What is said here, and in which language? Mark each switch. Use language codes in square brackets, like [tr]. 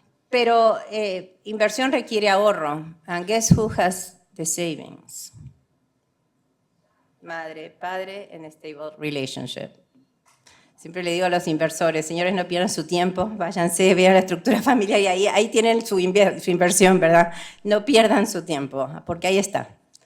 [es] Pero inversión requiere ahorro. [en] And guess who has the savings? [es] Madre, padre, [en] and a stable relationship. [es] Siempre le digo a los inversores, señores, no pierdan su tiempo, váyanse, vean la estructura familiar y ahí tienen su inversión, ¿verdad? No pierdan su tiempo, porque ahí está.